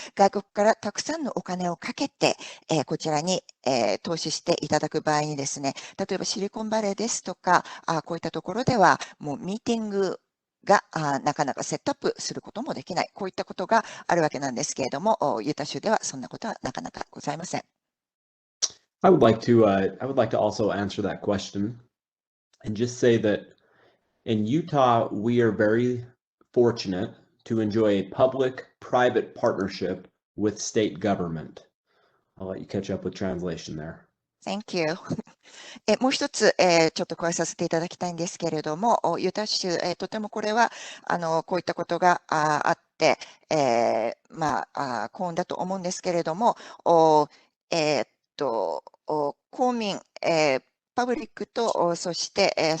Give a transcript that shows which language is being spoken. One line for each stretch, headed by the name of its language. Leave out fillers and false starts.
Japanese: 外国からたくさんのお金をかけて、こちらに、投資していただく場合にですね、例えばシリコンバレーですとか、こういったところではもうミーティングがなかなかセットアップすることもできない、こういったことがあるわけなんですけれども、ユタ州ではそんなことはなかなかございません。
English: I would like to also answer that question and just say that in Utah, we are very fortunate to enjoy a public-private partnership with state government. I'll let you catch up with translation there. Thank you.
Japanese: もう一つ、ちょっと加えさせていただきたいんですけれども、ユタ州、とてもこれはこういったことがあって、幸運だと思うんですけれども、公民、パブリックと、そして、